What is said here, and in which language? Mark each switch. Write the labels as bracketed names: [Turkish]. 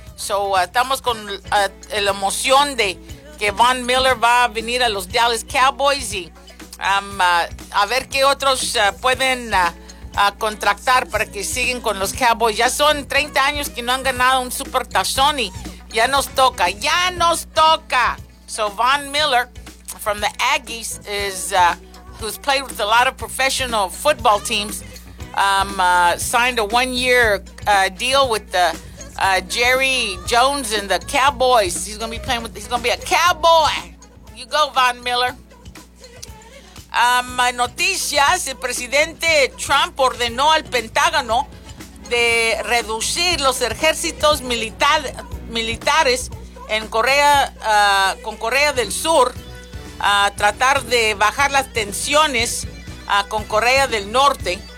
[Spanish] So, estamos con la emoción de que Von Miller va a venir a los Dallas Cowboys y a ver qué otros pueden contratar para que sigan con los Cowboys. Ya son 30 años que no han ganado un Super Tazón y ya nos toca, ya nos toca. [English] So Von Miller from the Aggies is who's played with a lot of professional football teams, signed a 1-year deal with the Jerry Jones and the Cowboys. He's gonna be playing with, he's gonna be a Cowboy. You go, Von Miller. [Spanish] Noticias, el presidente Trump ordenó al Pentágono de reducir los ejércitos militares en Corea, con Corea del Sur, tratar de bajar las tensiones con Corea del Norte.